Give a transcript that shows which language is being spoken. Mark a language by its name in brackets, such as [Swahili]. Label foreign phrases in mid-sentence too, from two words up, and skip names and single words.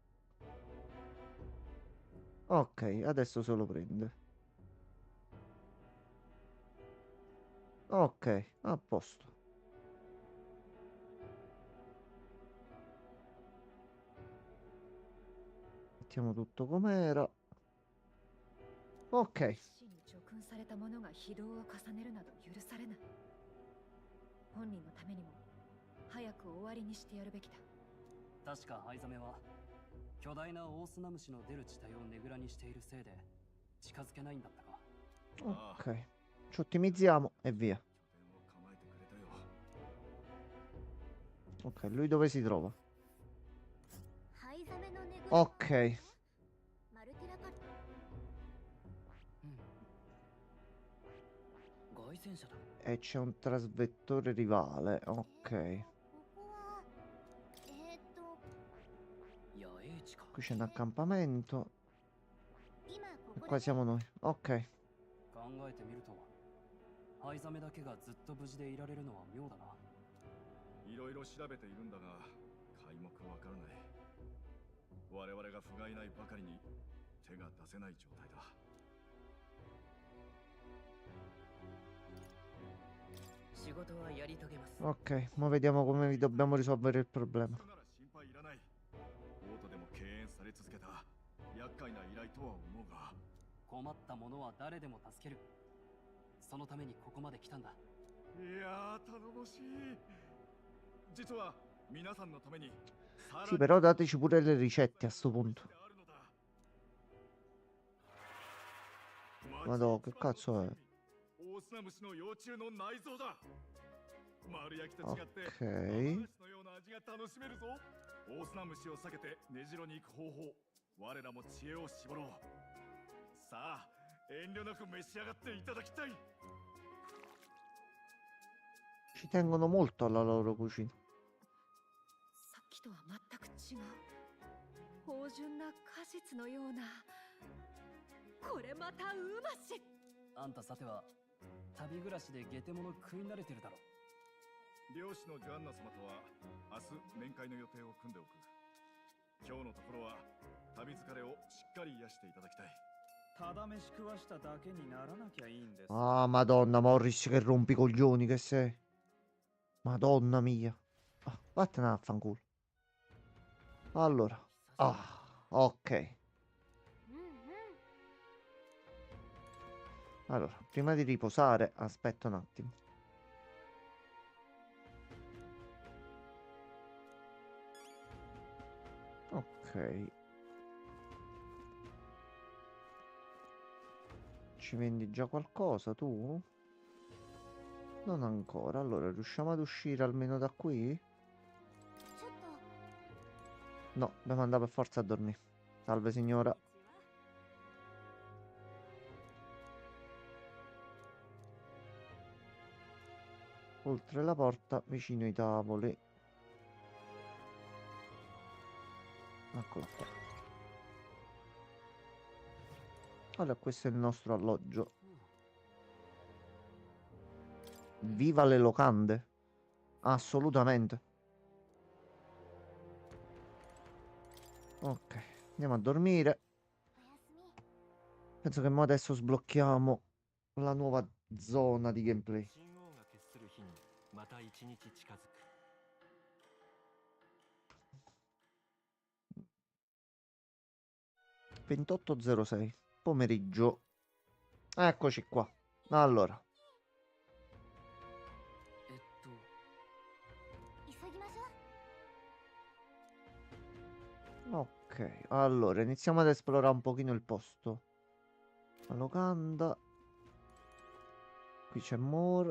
[Italian] Ok, adesso se lo prende. Ok, a posto. Mettiamo tutto com'era. Ok, [Japanese] 死に叙勲された者が非道を重ねるなど許されない。本人のためにも早く終わりにしてやるべきだ。確か灰ザメは巨大なオオスナムシの出る地帯をねぐらにしているせいで近づけないんだったか。 [Italian] ok. Ci ottimizziamo e via. Ok, lui dove si trova? [Japanese] ハイザメのねぐら [Italian] Ok, [Japanese] マルティラカル外戦車だ。 [Italian] e c'è un trasvettore rivale. Ok, [Japanese] ここは野営地か。 [Italian] qui c'è un accampamento. [Japanese] 今こ [Italian] E [Japanese] こ [Italian] qua [Japanese] で [Italian] siamo noi. Ok, [Japanese] 考えてみると灰ザメだけがずっと無事でいられるのは妙だな。いろいろ調べているんだが皆目わからない。我々が不甲斐ないばかりに手が出せない状態だ。仕事はやり遂げます。 [Italian] ok. Ora vediamo come vi dobbiamo risolvere il problema. [Japanese] なら心配いらない。オートでも敬遠され続けた厄介な依頼とは思うが。困った者は誰でも助ける。そのためにここまで来たんだ。いやー頼もしい。実は皆さんのために [Italian] Sì, però dateci pure le ricette a sto punto. Madò, che cazzo è? [Japanese] オオスナムシの幼虫の内臓だ。丸焼きと違って [Italian] Ok. [Japanese] 甘梨のような味が楽しめるぞ。オオスナムシを避けて根城に行く方法、我らも知恵を絞ろう。さあ遠慮なく召し上がっていただきたい。 [Italian] Ci tengono molto alla loro cucina. [Japanese] さっきとは全く違う。芳醇な果実のような。これまたうまし。あんたさては旅暮らしでゲテモノ食い慣れてるだろ。漁師のジョアンナ様とは明日面会の予定を組んでおく。今日のところは旅疲れをしっかり癒していただきたい。ただ飯食わしただけにならなきゃいいんです。 [Italian] Ah, Madonna, Morris, che rompi i coglioni che sei. Madonna mia. Ah, vattene a fanculo. Allora. Ah, ok. [Japanese] うんうん [Italian] Allora, prima di riposare, aspetta un attimo. Ok. Ci vendi già qualcosa tu? Non ancora. Allora, riusciamo ad uscire almeno da qui? [Japanese] ちょっと [Italian] No, dobbiamo andare per forza a dormire. Salve signora. Oltre la porta, vicino ai tavoli. Eccolo qua. Allora, questo è il nostro alloggio. Viva le locande. Assolutamente. Ok, andiamo a dormire. [Japanese] おやすみ [Italian] Penso che mo adesso sblocchiamo la nuova zona di gameplay. [Japanese] 信号が決する日にまた一日近づく。 [Italian] 28:06 pomeriggio. Eccoci qua. Allora, [Japanese] 急ぎましょう [Italian] ok. Allora, iniziamo ad esplorare un pochino il posto. La locanda. Qui c'è more.